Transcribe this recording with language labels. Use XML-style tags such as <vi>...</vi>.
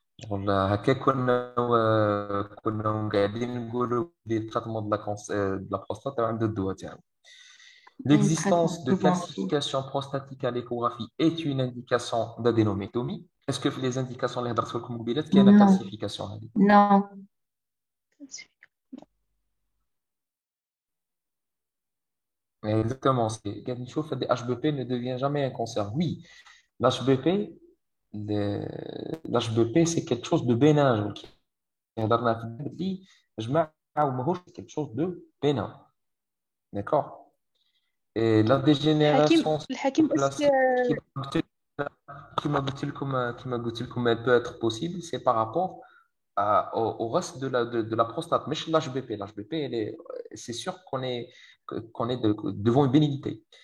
<ar>والله هكا كنا قاعدين نقولوا بلي التريتمون</ar> <fr>de la prostate</fr> <ar>عنده الدواء تاعو.</ar> <fr>L'existence de calcification prostatique à l'échographie est une indication d'adénométomie. Est-ce que les indications</fr> <ar>اللي هضرت لكم قبيلات كاينه calcification هذه؟</ar> <fr>Non. Exactement, c'est</fr> <ar>قاعد نشوف</ar> <fr>HBP ne devient jamais un cancer. Oui, l'HBP l'HBP c'est quelque chose de bénin.</fr> <ar>هضرنا في اللي جماعه وماهوش</ar> <fr>quelque chose de bénin. D'accord? Et la dégénérescence</fr> <ar>الحكيم</ar> <fr>plastique qui m'a dit elle peut être possible, c'est par rapport au reste de la prostate. Mais chez l'HBP, c'est sûr qu'on est devant une bénignité.</fr>